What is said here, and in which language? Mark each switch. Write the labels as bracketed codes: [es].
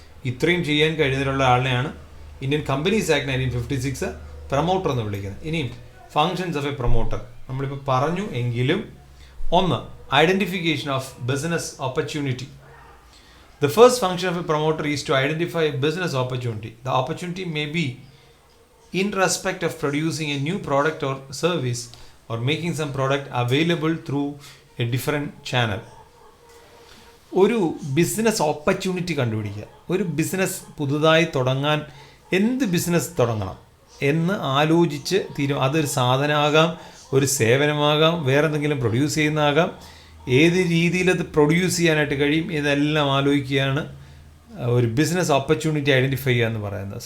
[ml] ഇത്രയും ചെയ്യാൻ കഴിയുന്നതിനുള്ള ആളിനെയാണ് Indian companies act 1956 promoter എന്ന് വിളിക്കുന്നത്. [en] ഇനിയും functions of a promoter [ml] നമ്മളിപ്പോൾ പറഞ്ഞു എങ്കിലും, [en] 1, identification of business opportunity. The first function of a promoter is to identify a business opportunity. The opportunity may be in respect of producing a new product or service or making some product available through a different channel. [ml] ഒരു business opportunity കണ്ടുപിടിക്കുക. ഒരു business പുതുതായി തുടങ്ങാൻ, എന്ത് business തുടങ്ങണം എന്ന് ആലോചിച്ച് അതൊരു സാധനമാകാം, ഒരു സേവനമാകാം, വേറെ എന്തെങ്കിലും പ്രൊഡ്യൂസ് ചെയ്യുന്നതാകാം, ഏത് രീതിയിലത് പ്രൊഡ്യൂസ് ചെയ്യാനായിട്ട് കഴിയും, ഇതെല്ലാം ആലോചിക്കുകയാണ് ഒരു ബിസിനസ് ഓപ്പർച്യൂണിറ്റി ഐഡൻറ്റിഫൈ ചെയ്യുക എന്ന് പറയുന്നത്.